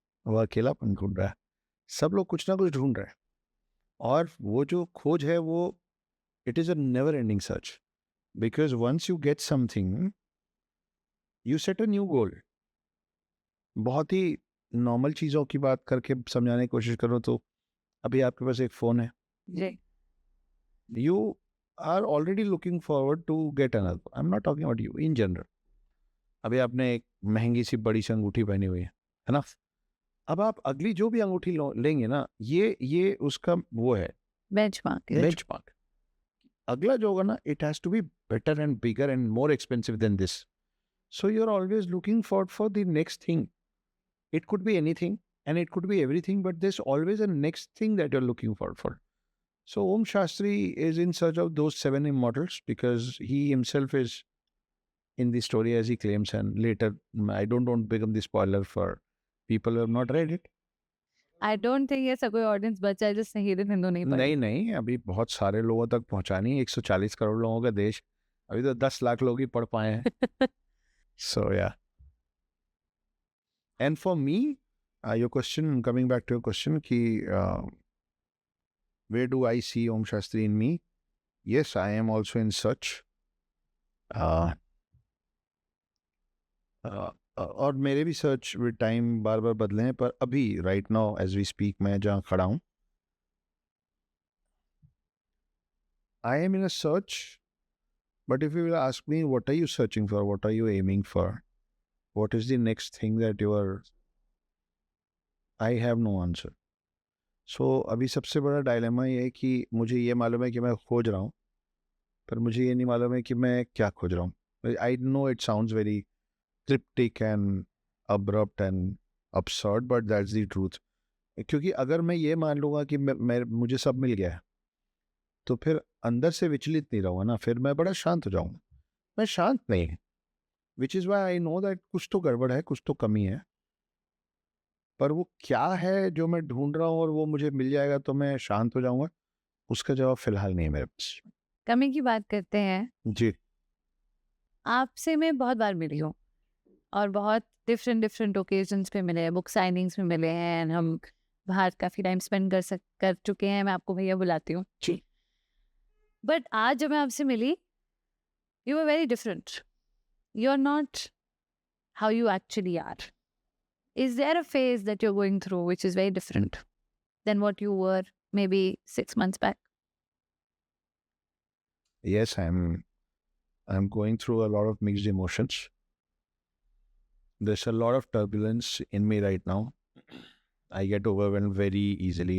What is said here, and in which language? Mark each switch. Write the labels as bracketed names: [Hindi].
[Hindi] वो अकेलापन ढूंढ रहा है. सब लोग कुछ ना कुछ ढूंढ रहे हैं. और वो जो खोज है वो [English] It is a never ending search. Because once you get something you set a new goal. [Hindi] बहुत ही नॉर्मल चीज़ों की बात करके समझाने की कोशिश करो तो अभी आपके पास एक फ़ोन है. जी. [English] You are already looking forward to get another. I'm not talking about you in general. [Hindi] अभी आपने एक महंगी सी बड़ी सी अंगूठी पहनी हुई है ना. अब आप अगली जो भी अंगूठी लेंगे ना ये उसका वो है [English] Benchmark. [Hindi] अगला जो होगा ना [English] It has to be better and bigger and more expensive than this. So you are always looking for the next thing. It could be anything and it could be everything but this always a next thing that you are looking for. So Om Shastri is in search of those 7 immortals because he himself is in the story as he claims, and later I don't become the spoiler for people who have not read it. I don't think [Hindi] ऐसा कोई audience बचा है जिसने hidden Hindu नहीं पढ़ी. नहीं अभी बहुत सारे लोगों तक पहुंचानी है. 140 करोड़ लोगों का देश. अभी तो 10 लाख लोग ही पढ़ पाए हैं. [English] So yeah. And for me, your question, coming back to your question, कि where do I see Om Shastri in me? Yes, I am also in search. [Hindi] और मेरे भी सर्च [English] with time [Hindi] बार बार बदले हैं. पर अभी [English] right now as we speak [Hindi] मैं जहाँ खड़ा हूँ [English] I am in a search. But if you will ask me what are you searching for, what are you aiming for, what is the next thing that you are, I have no answer. [Hindi] सो अभी सबसे बड़ा dilemma ये है कि मुझे ये मालूम है कि मैं खोज रहा हूँ पर मुझे ये नहीं मालूम है कि मैं क्या खोज रहा हूँ. [English] I know it sounds very cryptic and abrupt and absurd, but that's the truth. [Hindi] क्योंकि अगर मैं ये मान लूँगा कि मैं मुझे सब मिल गया है तो फिर अंदर से विचलित नहीं रहूँगा ना. फिर मैं बड़ा शांत हो जाऊँगा. मैं शांत नहीं. [English] which is why I know that [Hindi] कुछ तो गड़बड़ है, कुछ तो कमी है, पर वो क्या है जो मैं ढूंढ रहा हूँ और वो मुझे मिल जाएगा तो मैं शांत हो जाऊंगा, उसका जवाब फिलहाल नहीं है मेरे पास। कमी की बात करते हैं, जी। आपसे मैं बहुत बार मिली हूँ और बहुत डिफरेंट डिफरेंट ओकेजन्स पे मिले हैं, बुक साइनिंग्स में मिले हैं, and हम बाहर काफ़ी टाइम स्पेंड कर चुके हैं, मैं आपको भैया बुलाती हूँ। जी। [English] but [Hindi] आज जब मैं आपसे मिली, [English] You are very different, you are not how you actually are. Is there a phase that you're going through which is very different than what you were maybe 6 months back? Yes, I'm going through a lot of mixed emotions. There's a lot of turbulence in me right now. I get overwhelmed very easily.